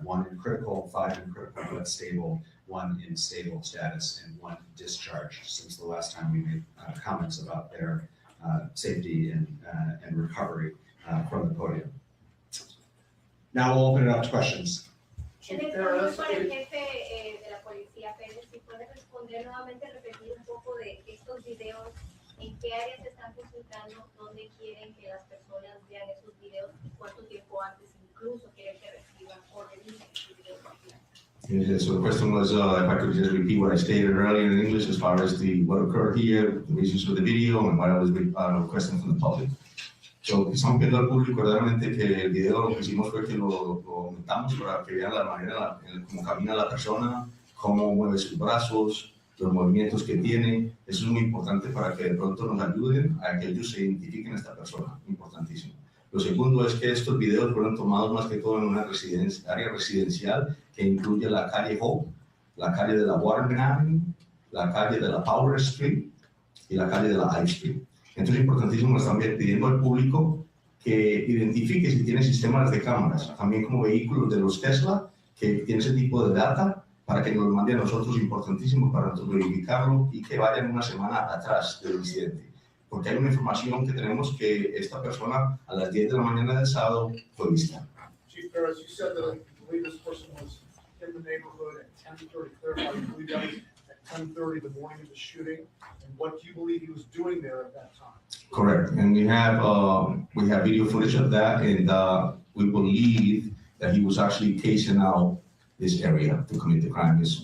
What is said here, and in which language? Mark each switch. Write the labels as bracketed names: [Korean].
[English] 1 in critical, 5 in critical but stable, 1 in stable status, and 1 discharged since the last time we made comments about their safety and recovery from the podium. Now we'll open it up to questions. [Spanish] En el turno para el jefe de la policía, Pérez, si puede responder nuevamente, repetir un poco de estos videos, en qué áreas se están consultando, dónde quieren que las personas vean esos videos y cuánto tiempo antes incluso quieren que reciban o revisen esos videos. [English] Yes, so the question was if I could just repeat what I stated earlier in English as far as what occurred here, the reasons for the video, and what I was requesting from the public. [Spanish] So, estamos pidiendo al público verdaderamente que el video lo que hicimos fue que lo aumentamos para que vean la manera en cómo camina la persona, cómo mueve sus brazos, los movimientos que tiene. Eso es muy importante para que de pronto nos ayuden a que ellos se identifiquen a esta persona. Importantísimo. Lo segundo es que estos videos fueron tomados más que todo en una área residencial que incluye la calle Hope, la calle de la Waterman Avenue, la calle de la Powder Street y la calle de la High Street. Entonces es importantísimo, están pidiendo al público que identifique si tiene sistemas de cámaras, también como vehículos de los Tesla, que tiene ese tipo de data, para que nos lo mande a nosotros, importantísimo para nosotros verificarlo y que vayan una semana atrás del incidente. Porque hay una información que tenemos que esta persona a las 10 de la mañana del sábado fue vista. [English] Chief Ferris, you said that I believe this person was in the neighborhood at 10:30. Clarify, you believe that was at 10:30 the morning of the shooting, and what do you believe he was doing there at that time? Correct, and we have video footage of that, and we believe that he was actually casing out this area to commit the crime.